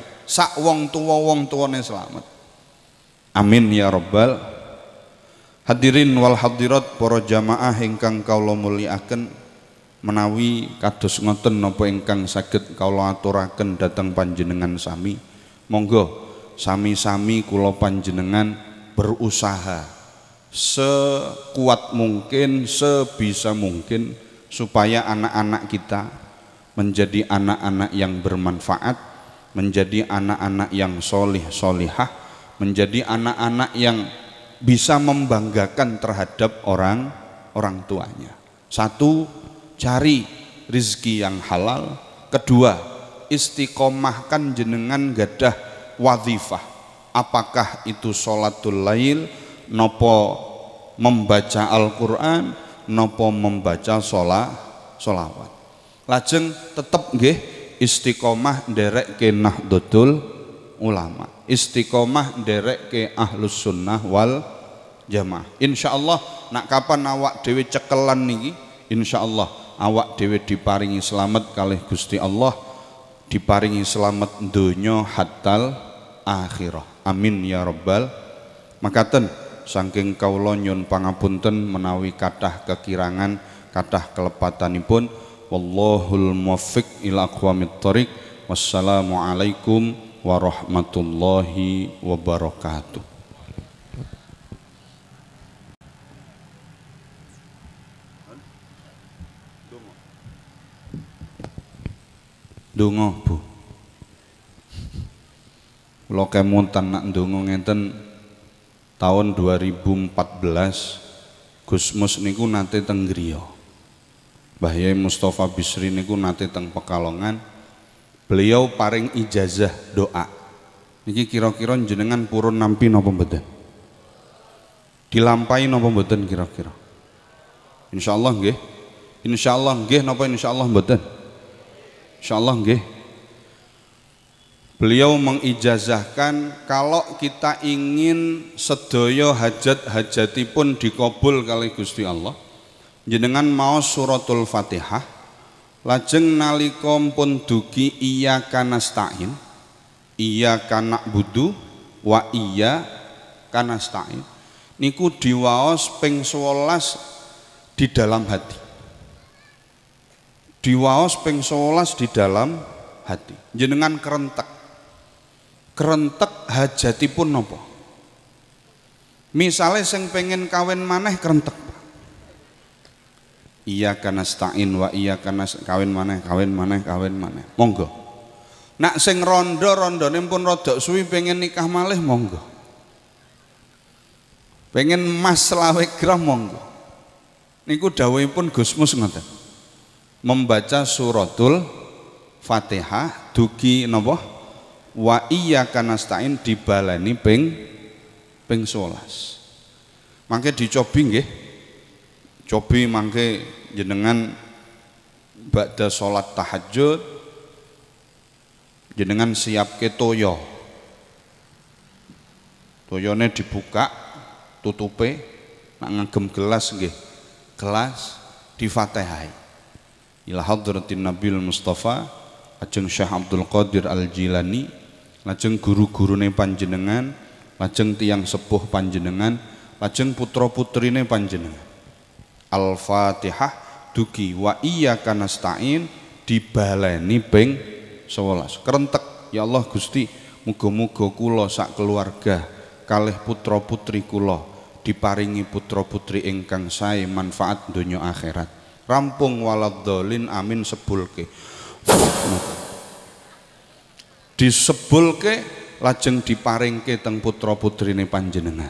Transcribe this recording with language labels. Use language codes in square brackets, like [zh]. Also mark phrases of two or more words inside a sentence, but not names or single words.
[jv] Sak wong tuwane selamat, [ar] آمين يا رب. الحاضرين والحاضرات [jv] para jamaah ingkang kaula mulyakaken, menawi kados ngoten napa ingkang saged kaula aturaken dhateng panjenengan sami, monggo sami-sami kula panjenengan [id] berusaha sekuat mungkin, sebisa mungkin supaya anak-anak kita menjadi anak-anak yang bermanfaat, menjadi anak-anak yang solih solihah, menjadi anak-anak yang bisa membanggakan terhadap orang tuanya. Satu, cari rizki yang halal. Kedua, istiqomahkan [jv] jenengan gadah wadhifah, [id] apakah itu [ar] صلاة الليل, [id] nopo membaca Al-Quran, nopo membaca sholawat. [jv] Lajeng tetep nggih istiqomah nderek ke Nahdlatul Ulama, istiqomah nderek ke [ar] أهل السنة والجماعة. إن شاء الله [jv] nak kapan awak dewe cekelan niki, [ar] إن شاء الله [jv] awak dewe diparingi selamat kalih Gusti Allah, diparingi selamat donya hatal akhirah, [ar] آمين يا رب. [jv] Makaten saking kaula nyun pangapunten menawi kathah kekirangan, kathah kelepatanipun. [ar] والله الموفق إلى أقوم الطريق. والسلام عليكم ورحمة الله وبركاته. [jv] Donga Bu. Kula kemonten nak ndonga ngenten tahun 2014 Gusmus niku nate teng griya. Mbah Yai Mustofa Bisri niku nate teng Pekalongan. Beliau paring ijazah doa. Niki kira-kira jenengan purun nampi napa mboten? Dilampahi napa mboten kira-kira? Insyaallah nggih. Insyaallah nggih napa insyaallah mboten? Insyaallah nggih. [id] Beliau mengijazahkan kalau kita ingin [jv] sedaya hajat-hajatipun dikabul kali Gusti Allah, jenengan maos suratul Fatihah, lajeng nalika pun dugi [ar] إياك نستعين إياك نعبد وإياك نستعين, [jv] niku diwaos ping 11 [id] di dalam hati. [jv] Diwaos ping 11 [id] di dalam hati. [jv] Jenengan kerentek hajatipun napa? Misale sing pengen kawin maneh kerentek. [ar] إياك نستعين وإياك [jv] kawin maneh. Monggo. Nak sing randane pun rada suwi pengen nikah malih monggo. Pengen emas 20 gram monggo. Niku dawuhipun Gusmus ngoten. Membaca suratul Fatihah dugi napa? [ar] وإياك نستعين [jv] dibaleni ping 11. Mangke dicobi nggih. Cobi mangke jenengan ba'da salat tahajud jenengan siapke toya. Toyone dibuka, tutupe, nak ngagem gelas nggih. Gelas difatihai. [ar] إلى حضرة النبي المصطفى [jv] lajeng Syekh Abdul Qadir Al-Jilani, lajeng guru-gurune panjenengan, lajeng tiyang sepuh panjenengan, lajeng putra-putrine panjenengan. Al-Fatihah dugi [ar] وإياك نستعين [jv] dibaleni ping 11. Kerentek, ya Allah Gusti, muga-muga kula sak keluarga kalih putra-putri kula diparingi putra-putri ingkang sae manfaat donya akhirat. Rampung [ar] ولا الضالين آمين [jv] sebulke. Disebulke lajeng diparingke teng putra-putrine panjenengan.